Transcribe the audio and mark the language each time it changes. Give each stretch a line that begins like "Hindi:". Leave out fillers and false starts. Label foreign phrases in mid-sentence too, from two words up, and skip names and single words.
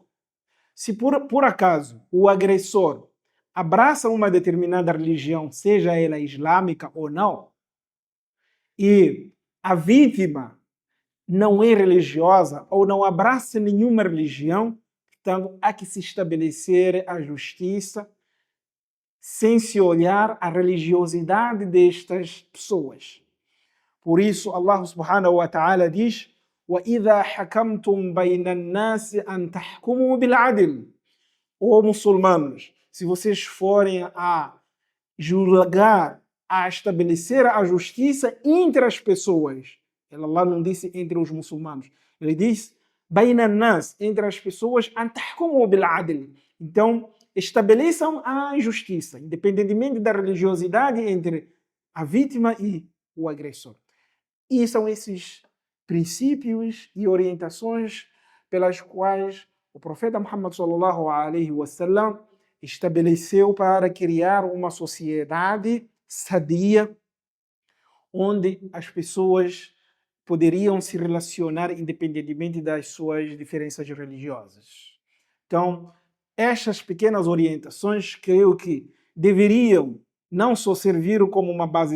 Portuguese: Se por acaso o agressor abraça uma determinada religião, seja ela islâmica ou não, e a vítima não é religiosa ou não abraça nenhuma religião, portanto, há que se estabelecer a justiça sem se olhar a religiosidade destas pessoas. Por isso,
Arabic: الله سبحانه وتعالى diz: وَإِذَا حَكَمْتُمْ بَيْنَ النَّاسِ أَنْ تَحْكُمُوا بِالْعَدْلِ.
Portuguese: Ó muçulmanos, se vocês forem a julgar, a estabelecer a justiça entre as pessoas, Allah não disse entre os muçulmanos, ele diz
Arabic: بَيْنَ النَّاسِ,
Portuguese: entre as pessoas,
Arabic: أَنْ تَحْكُمُوا بِالْعَدْلِ.
Portuguese: Então, estabeleçam a justiça, independentemente da religiosidade entre a vítima e o agressor. E são esses princípios e orientações pelas quais o profeta Muhammad
Arabic: صلى الله عليه وسلم
Portuguese: estabeleceu para criar uma sociedade sadia, onde as pessoas poderiam se relacionar independentemente das suas diferenças religiosas. Então, estas pequenas orientações creio que deveriam não só servir como uma base